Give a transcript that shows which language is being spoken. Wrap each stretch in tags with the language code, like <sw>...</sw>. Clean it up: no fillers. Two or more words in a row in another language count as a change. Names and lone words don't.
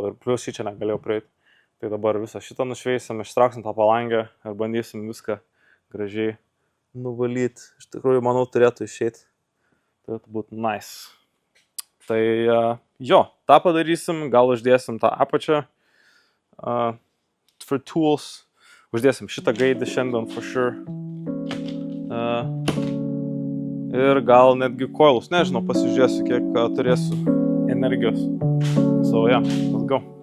<lt>Ir plius šį čia negalėjau prieiti. Tai dabar visą šitą nušveisim, ištrauksim tą palangę ir bandysim viską gražiai nuvalyti. Iš tikrųjų, manau, turėtų išeiti. Turėtų būti nice. Tai jo, tą padarysim, gal uždėsim tą apačią.</lt> <en>For tools.</en> <lt>Uždėsim šitą gaidį šiandien,</lt> <en>for sure.</en> <lt>Ir gal netgi coilus, nežinau, pasižiūrėsiu, kiek turėsiu energijos.</lt> <en>So yeah, let's go.</en>